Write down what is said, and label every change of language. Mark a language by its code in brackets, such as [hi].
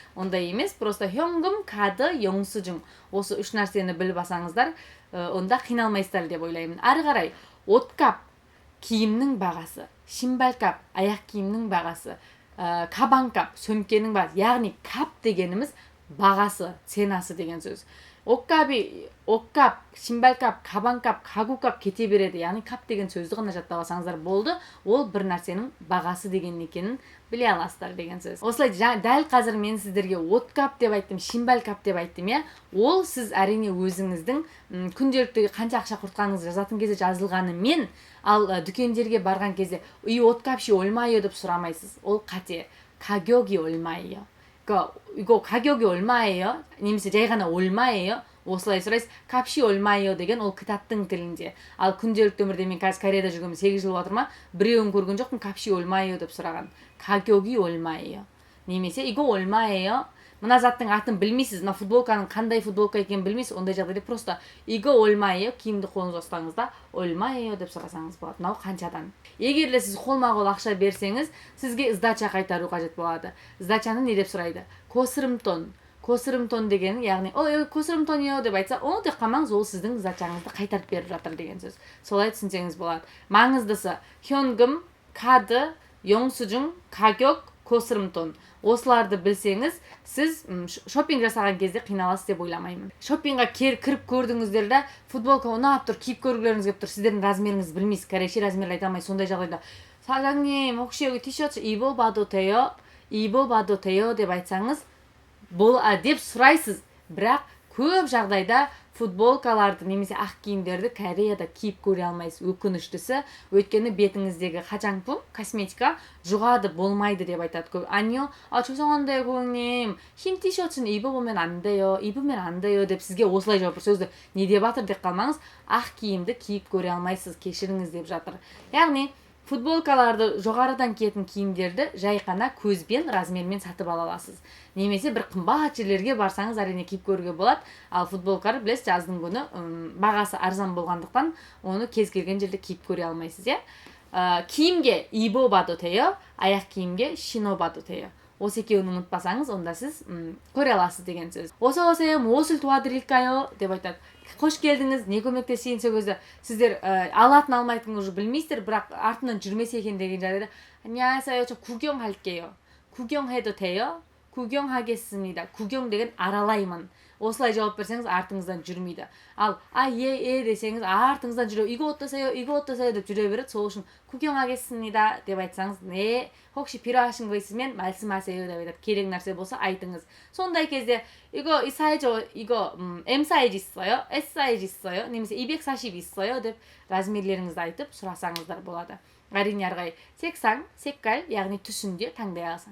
[kk] ондай емес, просто [ko] 현금, 카드, 영수증. [kk] осы үш нәрсені біліп алсаңыздар, онда қиналмайсыздар деп ойлаймын. Ары қарай, 옷값, киімнің бағасы, 신발값, аяқ киімнің бағасы, 가방값, сөмкенің бағасы. яғни кап дегеніміз бағасы, ценасы деген сөз. [ko] 옷값, 신발값, 가방값, 가구값 [kk] кете береді. яғни кап деген сөзді ғана жаттап алсаңыздар болды. ол бір нәрсенің бағасы деген екенін біле аласыздар деген сөз. осылай дәл қазір мен сіздерге 옷값 деп айттым, 신발값 деп айттым, иә. ол сіз әрине өзіңіздің күнделікті қанша ақша құртқаныңызды жазатын кезде жазылғанымен, ал дүкендерге барған кезде [ko] 이 옷값이 얼마예요 [kk] деп сұрамайсыз. ол қате. [ko] 가격이 얼마예요. 그러니까 이거 가격이 얼마예요? [kk] немесе жай ғана 얼마예요? осылай сұрайсыз. [ko] 값이 얼마예요 [kk] деген ол кітаптың тілінде. Ал күнделікті өмірде мен қазір Кореяда жүргеніме 8 жыл болатыр ма? Біреуін көрген жоқпын [ko] 값이 얼마예요 [kk] деп сұраған. [ko] 가격이 얼마예요? [kk] немесе [ko] 이거 얼마예요? [kk] мына заттың атын білмейсіз, мына футболканың қандай футболка екенін білмейсіз, ондай жағдайда просто иго ольмайо киімді қолыңызға ұстаңыз ольмайо деп сұрасаңыз болады. Мынау қаншадан? Егер де сіз қолма-қол ақша берсеңіз, сізге сдача қайтару қажет болады. Сдачаны не деп сұрайды? Косырымтон. Косырымтон деген, яғни косырымтоньо деп айтса, оны тек қамаңыз, ол сіздің сдачаңызды қайтарып беріп жатыр деген сөз. Солай түсінсеңіз болады. Маңыздысы [ko] 현금, 카드, 영수증, 가격, [kk] косырымтон. Осыларды білсеңіз, сіз шопинг жасаған кезде қиналасыз деп ойламаймын. Шопингға кіріп көрдіңіздер де, футболка ұнап тұр, киіп көргілеріңіз келіп тұр, сіздердің размеріңізді білмейсіз, корейше размерді айта алмайсыз. Сондай жағдайда [ko] 사장님, 혹시 여기 티셔츠 입어봐도 돼요? 입어봐도 돼요? [kk] деп айтсаңыз, деп сұрайсыз. Бірақ көп жағдайда футболкаларды немесе ақ киімдерді Кореяда киіп көре алмайсыз. Өкініштісі, өйткені бетіңіздегі 화장품, косметика жұғады, болмайды деп айтады. көп. [ko] 아니요, 죄송한데요, 고객님. 흰 티셔츠는 입어보면 안 돼요. 입으면 안 돼요 [kk] деп сізге осылай жауап сөзді не деп жатыр деп қалмаңыз. ақ киімді киіп көре алмайсыз, кешіріңіз деп жатыр. Яғни футболкаларды жоғарыдан киетін киімдерді жай ғана көзбен, размермен сатып ала аласыз. Немесе бір қымбат жерлерге барсаңыз әрине киіп көруге болады. Ал футболканы білесіз, жаздың күні бағасы арзан болғандықтан оны кез келген жерде киіп көре алмайсыз, иә. Киімге [ko] 입어봐도 돼요, [kk] аяқ киімге [ko] 신어봐도 돼요. [kk] осы екеуін ұмытпасаңыз, онда сіз көре аласыз деген сөз. [ko] 어서 오세요, 무엇을 도와드릴까요? [kk] деп айтады. Қош келдіңіз, не көмектесейін сол кезде сіздер алатын алмайтын уже білмейсіздер, бірақ артынан жүрмесе екен деген жағдайда [ko] 안녕하세요, 저 구경할게요. 구경해도 돼요? 구경하겠습니다. [kk] 구경 деген аралаймын. осылай жауап берсеңіз артыңыздан жүрмейді. Ал десеңіз артыңыздан жүре, [ko] 이거 어떠세요 [kk] деп жүре береді. сол үшін [ko] 구경하겠습니다 [kk] деп айтсаңыз, не, [ko] 혹시 필요하신 거 있으면 말씀하세요 [kk] деп айтады. керек нәрсе болса айтыңыз. сондай кезде [ko] 이거 이 사이즈 이거 M 사이즈 있어요? S 사이즈 있어요? [kk] немесе [ko] 240 있어요 [kk] деп размерлеріңізді айтып сұрасаңыздар болады. әрине әрғай 색상, 색깔, яғни түсінде таңдай аласыз.